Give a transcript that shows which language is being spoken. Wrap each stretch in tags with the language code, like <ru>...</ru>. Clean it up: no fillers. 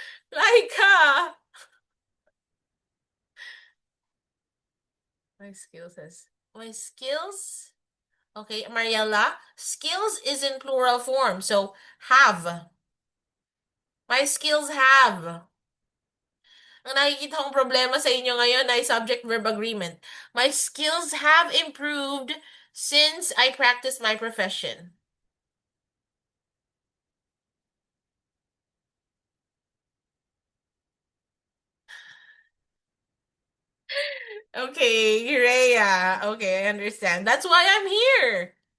<en>Laika. My skills has... My skills? Okay, Mariella. Skills is in plural form, so have. My skills have.</en> <tl>Ang nakikita kong problema sa inyo ngayon ay subject-verb agreement.</tl> <en>My skills have improved since I practice my profession. Okay, Rhea. Okay, I understand. That's why I'm here.</en>